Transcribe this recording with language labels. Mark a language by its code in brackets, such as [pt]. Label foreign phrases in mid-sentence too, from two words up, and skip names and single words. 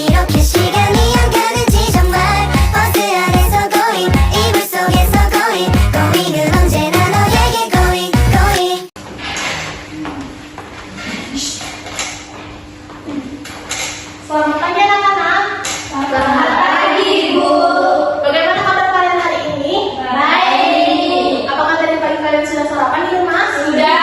[ko] 그 시간이 안 가는지 정말 버스 안에서 going 이불 속에서 going은 언제나 너에게 going [id] Selamat pagi anak-anak. Selamat pagi, Ibu. Bagaimana kabar kalian hari ini? Baik. Apakah tadi pagi kalian sudah sarapan di rumah? Sudah.